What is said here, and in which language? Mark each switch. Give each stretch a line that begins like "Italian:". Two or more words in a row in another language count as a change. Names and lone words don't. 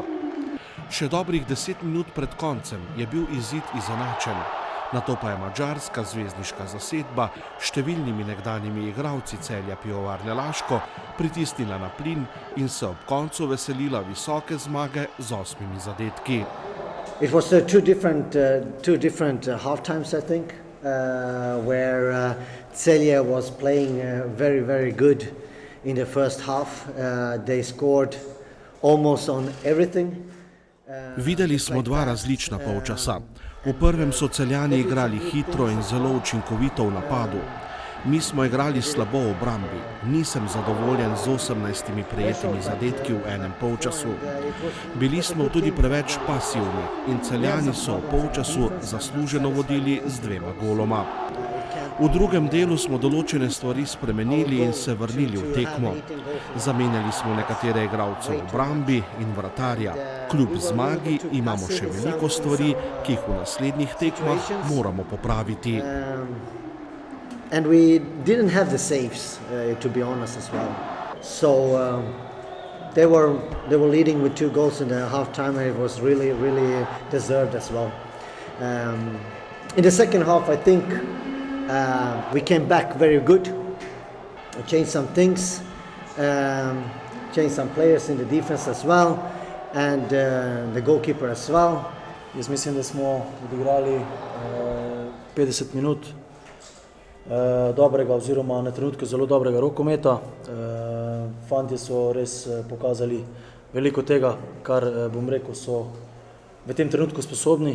Slovenian: Še dobrih 10 minut pred koncem je bil izid izenačen. Nato pa je madžarska zvezdniška zasedba številnimi nekdanjimi igralci Celja Pivovarne Laško pritisnila na plin in se ob koncu veselila visoke zmage z 8 zadetki.
English: It was two different half times, I think, where Celje was playing very good in the first half. They scored almost on everything.
Slovenian: Videli smo 2 različna polčasa. V prvem so Celjani igrali hitro in zelo učinkovito v napadu. Mi smo igrali slabo v obrambi. Nisem zadovoljen z 18 prejetimi zadetki v enem polčasu. Bili smo tudi preveč pasivni in Celjani so v polčasu zasluženo vodili z 2 goloma. V drugem delu smo določene stvari spremenili in se vrnili v tekmo. Zamenjali smo nekatere igralce v obrambi in vratarja. Kljub zmagi imamo še veliko stvari, ki jih v naslednjih tekmah moramo popraviti.
English: And we didn't have the saves, to be honest as well. So they were leading with 2 goals in the half time, and it was really deserved as well. In the second half, I think we came back very good. We changed some things, changed some players in the defense as well, and the goalkeeper as well.
Slovenian: Jaz mislim, da smo odigrali 50 minut dobrega oziroma na trenutku zelo dobrega rokometa. Fantje so res pokazali veliko tega, kar bom rekel, so v tem trenutku sposobni.